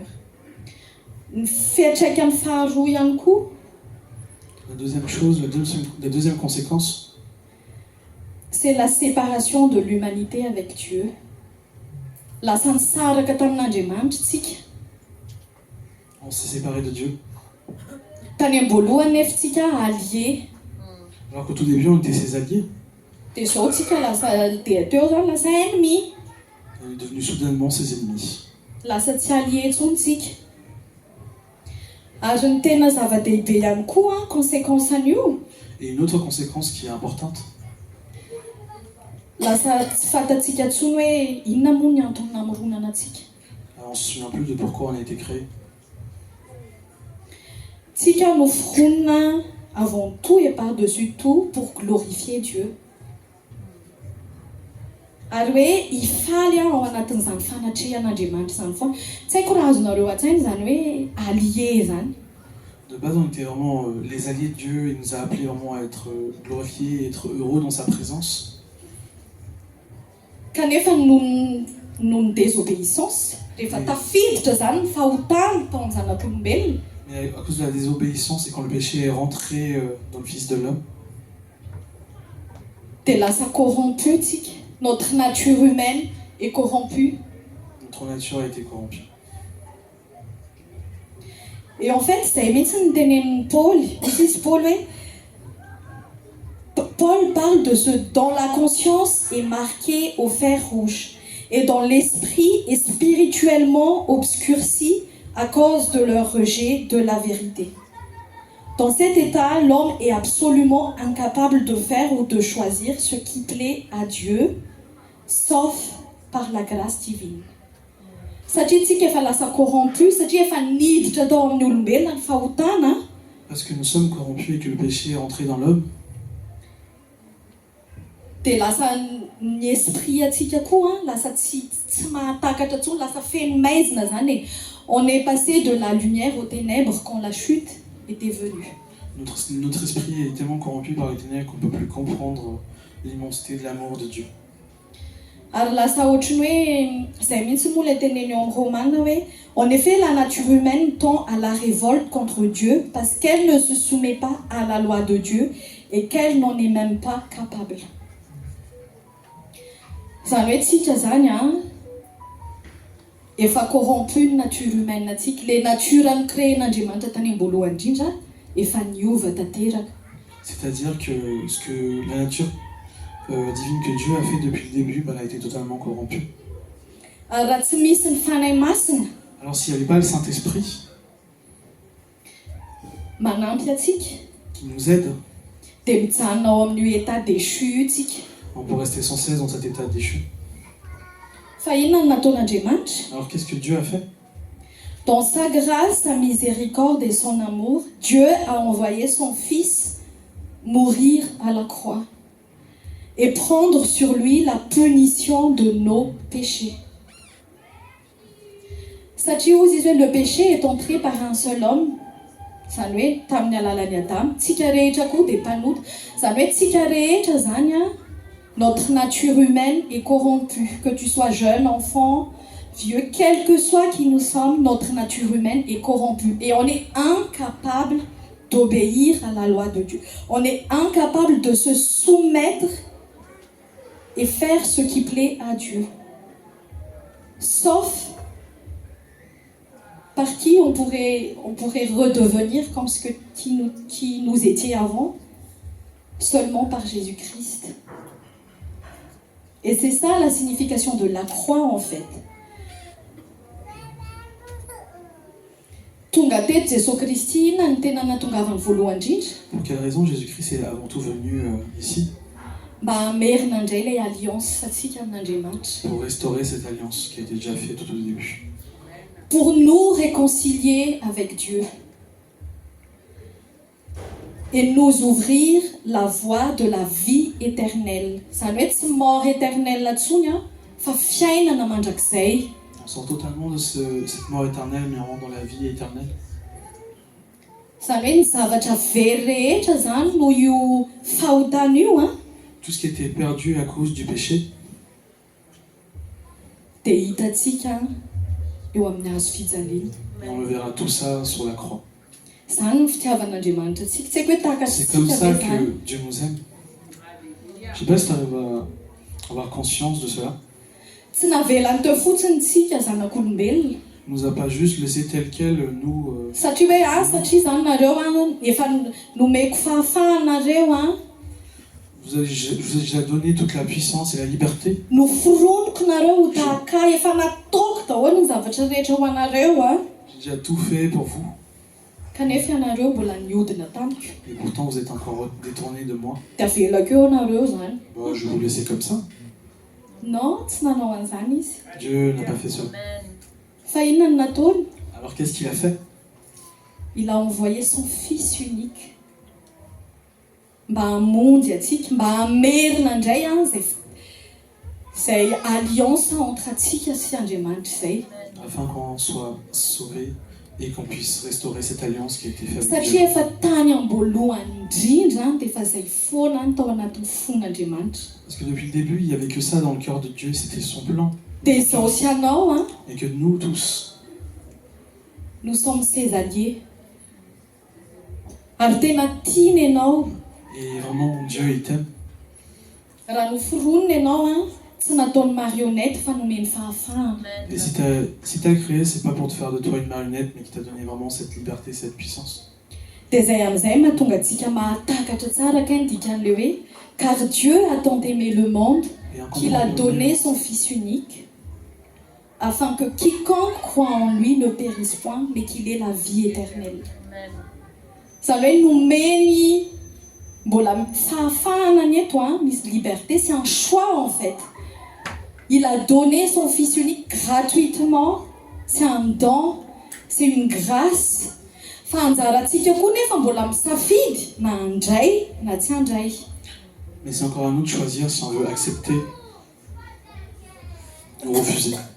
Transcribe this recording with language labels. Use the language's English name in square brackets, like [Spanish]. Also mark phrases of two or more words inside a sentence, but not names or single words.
[Malagasy] Ny fiantraikany faharoa ihany koa, [French] La deuxième chose, la deuxième conséquence, c'est la séparation de l'humanité avec Dieu. [Malagasy] Lasa nisaraka tamin'Andriamanitra tsika. [French] on s'est séparé de Dieu. [Malagasy] Tany am-boalohany nefa tsika allié. [French] Alors qu'au tout début, on était ses alliés. [Malagasy] Dia zao tsika lasa dia teo zany lasa ennemi. [French] On est devenus soudainement ses ennemis. [Malagasy] Lasa tsy allié intsony tsika. Ary ny tena zava-dehibe ihany koa conséquence an'io, [French] Et une autre conséquence qui est importante, [Malagasy] lasa tsy fantatsika intsony hoe inona moa ny antony namoronana antsika. [French] on ne se souvient plus de pourquoi on a été créé. [Malagasy] Tsika noforonina [French] avant tout et par-dessus tout pour glorifier Dieu. [Malagasy] Ary hoe hifaly ao anatin'izany fanatrehan'Andriamanitra izany foana. Tsy haiko raha azonareo an-tsainy zany hoe allié zany. [French] De base, on était vraiment les alliés de Dieu. Il nous a appelés vraiment à être glorifiés, et être heureux dans sa présence. [Malagasy] Kanefa noho ny désobéissance, rehefa tafiditra zany ny fahotana tao amin'ny zanak'olombelona, [French] Mais à cause de la désobéissance et quand le péché est rentré dans le Fils de l'homme, [Malagasy] dia lasa corrompu tsika. [French] Notre nature humaine est corrompue. notre nature a été corrompue. Et en fait, c'est [Malagasy] mihitsy ny tenenin'ny Paul. [French] Ici, Paul hoe Paul parle de ce dont la conscience est marquée au fer rouge et dont l'esprit est spirituellement obscurci à cause de leur rejet de la vérité. Dans cet état, l'homme est absolument incapable de faire ou de choisir ce qui plaît à Dieu, sauf par la grâce divine. [Malagasy] Satria tsika efa lasa corrompu, satria efa niditra tao amin'ny olombelona ny fahotana. [French] Parce que nous sommes corrompus et que le péché est rentré dans l'homme, [Malagasy] Dia lasa ny esprit atsika koa lasa tsy mahatakatra intsony, lasa feno maizina zany e. [French] On est passé de la lumière aux ténèbres quand la chute était venue. notre esprit est tellement corrompu par les ténèbres qu'on ne peut plus comprendre l'immensité de l'amour de Dieu. [Malagasy] Ary lasa ohatrany hoe izay mihitsy moa ilay teneny eo amin'ny Romains hoe [French] en effet la nature humaine tend à la révolte contre Dieu parce qu'elle ne se soumet pas à la loi de Dieu et qu'elle n'en est même pas capable. [Malagasy] Zany hoe tsika zany efa corrompu ny [French] nature humaine [Malagasy] atsika. [French] Le nature [Malagasy] nicréen'Andriamanitra tany am-boalohany indrindra efa niova tanteraka. [French] C'est-à-dire que ce que la nature divine que Dieu a fait depuis le début, elle a été totalement corrompue. [Malagasy] Ary raha tsy misy ny fanahy masina [French] Alors s'il n'y avait pas le Saint-Esprit [Malagasy] manampy atsika [French] qui nous aide, [Malagasy] dia mijanona ao amin'io [French] état déchu [Malagasy] io tsika. [French] on peut rester sans cesse dans cet état déchu. [Malagasy] Fa inona no nataon'Andriamanitra? [French] Alors qu'est-ce que Dieu a fait? Dans sa grâce, sa miséricorde et son amour, Dieu a envoyé son Fils mourir à la croix et prendre sur lui la punition de nos péchés. [Malagasy] Satria hozy izy hoe [French] le péché est entré par un seul homme, [Malagasy] zany hoe tamin'ny alalan'ny Adamo, tsika rehetra koa dia mpanota. Zany hoe tsika rehetra zany [French] notre nature humaine est corrompue. Que tu sois jeune, enfant, vieux, quel que soit qui nous sommes, notre nature humaine est corrompue. Et on est incapable d'obéir à la loi de Dieu. On est incapable de se soumettre et faire ce qui plaît à Dieu. Sauf par qui on pourrait redevenir comme qui nous étions avant, seulement par Jésus-Christ. Et c'est ça la signification de la croix en fait. [Malagasy] Tonga teto Jesosy Kristy inona ny tena nahatongavany voalohany indrindra? [French] Pour quelle raison Jésus-Christ est avant tout venu ici? [Malagasy] Mba hamerina indray ilay alliance atsika amin'Andriamanitra. [French] Pour restaurer cette alliance qui a été déjà faite tout au début. Pour nous réconcilier avec Dieu. Et nous ouvrir la voie de la vie éternelle. [Malagasy] Zany hoe tsy [French] mort éternelle [Malagasy] intsony fa fiainana mandrakizay. [French] On sort totalement de cette mort éternelle, mais on rentre dans la vie éternelle. [Malagasy] Zany hoe ny zavatra very rehetra zany no io fahotana io [French] Tout ce qui était perdu à cause du péché, [Malagasy] dia hitantsika eo amin'ny hazo fijaliana. [French] et on le verra tout ça sur la croix. [Malagasy] Zany ny fitiavan'Andriamanitra atsika. Tsy haiko hoe tahaka [French] C'est comme [Malagasy] tsika [French] ça [Malagasy] ve zany. [French] que Dieu nous aime. Je sais pas si tu arrives à avoir conscience de cela. [Malagasy] Tsy navelany teo fotsiny tsika zanak'olombelona. [French] Il nous a pas juste laissé tel quel, nous... [Malagasy] Satria hoe satria zany nareo efa nomeko fahafahanareo [French] je vous ai déjà donné toute la puissance et la liberté. [Malagasy] noforonoko nareo ho tahaka efa nataoko daholo ny zavatra rehetra ho anareo [French] J'ai déjà tout fait pour vous. [Malagasy] kanefa ianareo mbola niodina tamiko. [French] Et pourtant, vous êtes encore détournés de moi. [Malagasy] Dia avelako eo anareo zany. [French] Bon, je vais vous laisser comme ça. Non, [Malagasy] tsy nanao an'izany izy. [French] Dieu n'a pas fait ça. [Malagasy] Fa inona no nataony? [French] Alors qu'est-ce qu'il a fait? Il a envoyé son Fils unique. [Malagasy] Mba hamonjy atsika, mba hamerina indray zay [French] alliance entre [Malagasy] atsika sy Andriamanitra zay. [French] Afin qu'on soit sauvés et qu'on puisse restaurer cette alliance qui a été faite avec [Malagasy] Satria [French] Dieu. [Malagasy] efa tany am-boalohany indrindra dia efa zay foana tao anatin'ny fon'Andriamanitra. [French] Parce que depuis le début, il n'y avait que ça dans le cœur de Dieu, c'était son plan. [Malagasy] Dia izao sy anao [French] Et que nous tous, nous sommes ses alliés. [Malagasy] Ary tena tiany ianao. [French] et vraiment Dieu il t'aime. [Malagasy] Raha noforonina ianao tsy nataony marionnette fa nomeny fahafahana. [French] Et si t'as créé, c'est pas pour te faire de toi une marionnette, mais qui t'a donné vraiment cette liberté, cette puissance. [Malagasy] Dia zay amin'izay mahatonga antsika mahatakatra tsara kay ny dikan'ilay hoe [French] car Dieu a tant aimé le monde qu'il a donné son Fils unique afin que quiconque croit en lui ne périsse point mais qu'il ait la vie éternelle. [Malagasy] Zany hoe nomeny mbola fahafahana ny eto misy [French] liberté, c'est un choix en fait. Il a donné son Fils unique gratuitement, c'est un don, c'est une grâce. [Malagasy] Fa anjarantsika koa nefa mbola misafidy na handray na tsy handray. [French] Mais c'est encore à nous de choisir si on veut accepter ou refuser.